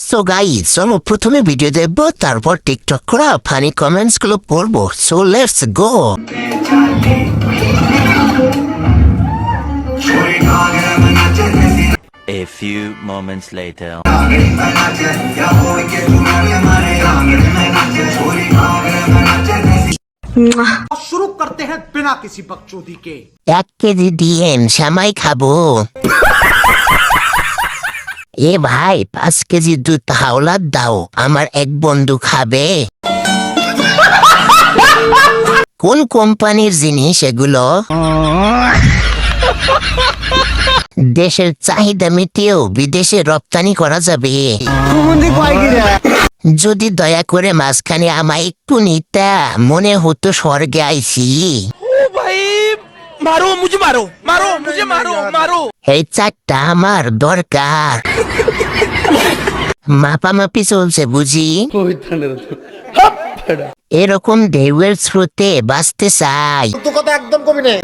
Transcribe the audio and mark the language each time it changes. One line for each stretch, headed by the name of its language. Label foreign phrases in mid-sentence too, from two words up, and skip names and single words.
English: so guys,
Bangla: চলো প্রথমে ভিডিও দেখবো, তারপর টিকটক করা
English: funny comments
Bangla: গুলো পড়বো।
English: so let's go. A few moments later.
Hindi: शुरू करते हैं बिना किसी बकचोदी के।
Bangla: 1 কেজি দিয়েন, শ্যামাই খাবো। এ ভাই, 5 কেজি দুধ হাওলাত দাও, আমার এক বন্ধু খাবে। কোন কোম্পানির জিনিস এগুলো? দেশের চাহিদা মিটিয়েও বিদেশে রপ্তানি করা যাবে। যদি দয়া করে মাঝখানে আমায় একটু নিতা, মনে হতো স্বর্গে আইছি।
Hindi: मारो मुझे, मारो मारो मुझे, मारो मारो।
Bangla: এই চারটা আমার দরকার। মাপামাপি চলছে বুঝি। এরকম ঢেউয়ের স্রোতে বাঁচতে চাই।